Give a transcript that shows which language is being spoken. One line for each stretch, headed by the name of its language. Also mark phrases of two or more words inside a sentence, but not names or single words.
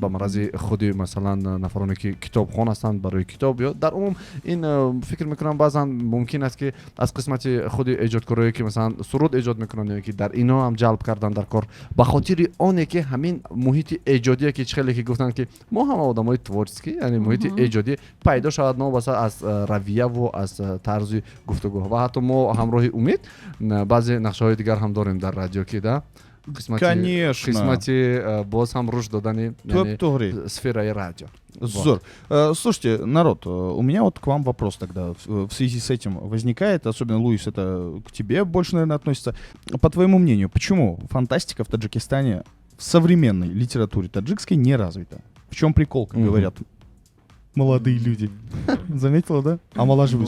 Tajik: ба марази худи масалан нафароне ки китобхон ҳастанд барои китоб ё дар умум ин фикр мекунам баъзан мумкин аст ки аз қисмати худи эҷодкорое ки масалан суруд эҷод мекунанд ё ки дар ино ҳам ҷалб кардан дар кор ба хотири оне ки ҳамин муҳити эҷодие ки хеле ки гуфтанд ки мо ҳама одамои творчески яъне муҳити эҷодӣ пайдо шавад новбаса аз равияву аз тарзи гуфтугӯ ва ҳатто мо ҳамроҳи умед баъзе нақшаҳои дигар ҳам дорем дар радио ки да
Russian: Конечно.
Tajik: қисмати боз ҳам рушд додани Топ-топ. сфераи радио. Зор.
Russian: Слушайте, народ, у меня вот к вам вопрос тогда в связи с этим возникает, особенно, Луис, это к тебе больше, наверное, относится. По твоему мнению, почему фантастика в Таджикистане в современной литературе таджикской не развита? В чем прикол, как Мгм. говорят молодые люди? Заметила, да? Омолаживаюсь.